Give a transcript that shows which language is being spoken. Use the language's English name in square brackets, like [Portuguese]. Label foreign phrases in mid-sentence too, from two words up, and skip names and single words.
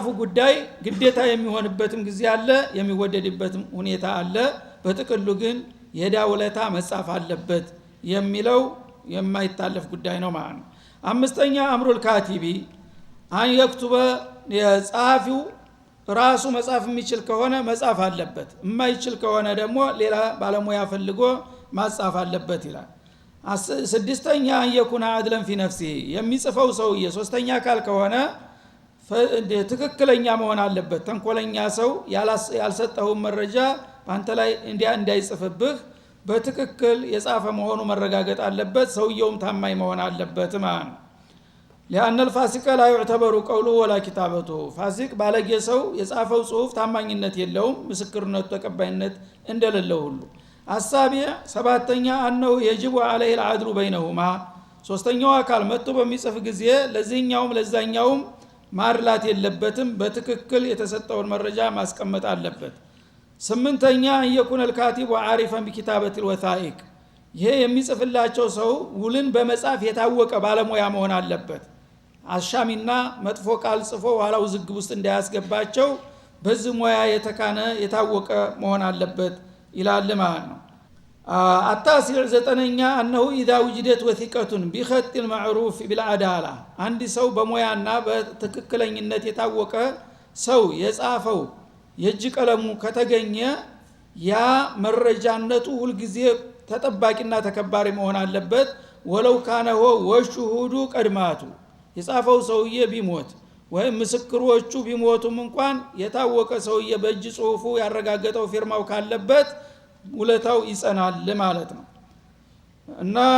[Amharic] ጉዳይ ግዴታ የሚሆንበትም ጊዜ አለ የሚወደድበትም ሁኔታ አለ በጥቅሉ ግን የዳውለታ መጻፍ አለበት የሚለው የማይታለፍ ጉዳይ ነው ማለት ነው አምስተኛ [Arabic] أمر الكاتب أن يكتب [Amharic] የጻፊው ራሱ መጻፍ የሚችል ከሆነ መጻፍ አለበት የማይችል ከሆነ ደግሞ ሌላ ባለሙያ ፈልጎ ማጻፍ አለበት ይላል ስድስተኛ [Arabic] يكون عدلا في نفسه [Amharic] የሚጽፈው ሰውዬ ሶስተኛ አካል ከሆነ ትክክለኛ መሆን አለበት ተንኮለኛ ሰው ያልሰጠው መረጃ ባንተ ላይ እንዳይጽፍብህ በትክክል የጻፈ መሆኑ መረጋገጥ አለበት ሰውየውም ታማኝ መሆን አለበት ማለት [Arabic] لأن الفاسق لا يعتبر قوله ولا كتابته [Amharic] فاسق ባለጌ ሰው የጻፈው ጽሁፍ ታማኝነት የለውም ምስክርነቱ ተቀባይነት እንደሌለው ሁሉ አሳቢያ ሰባተኛ አነው [Arabic] يجب عليه العدل بينهما [Amharic] ሶስተኛው አካል መጥቶ በሚጽፍ ጊዜ ለዚህኛውም ለዛኛውም ማርላት የለበትም በትክክል የተሰጠውን መረጃ ማስቀመጥ አለበት ስምንተኛ [Arabic] يكون الكاتب عارفا بكتابة الوثائق [Amharic] ይሄ የሚጽፍላቸው ሰው ውልን በመጻፍ የታወቀ ባለሙያ መሆን አለበት አሻሚና መጥፎ ቃል ጽፎ ኋላው ዝግብ ውስጥ እንዳያስገባቸው በዚህ ሙያ የተካነ የታወቀ መሆን አለበት ይላል ማለት ነው አታሲር ዘጠነኛ [Arabic] أنه إذا وجدت وثيقة بخط المعروف بالعدالة [Amharic] አንድ ሰው በሙያና በትክክለኝነት የታወቀ ሰው የጻፈው የእጅ ቀለሙ ከተገኘ ያ መረጃነቱ ሁሉ ጊዜ ተጠባቂና ተከባሪ መሆን አለበት [Arabic] ولو كان والشهود قد ماتوا [Amharic] የጻፈው ሰውዬ ቢሞት ወይም ምስክሮቹ ቢሞቱም እንኳን የታወቀ ሰውዬ በእጅ ጽሁፉ ያረጋገጠው ፊርማው ካለበት ውለታው ይጸናል ማለት ነው እና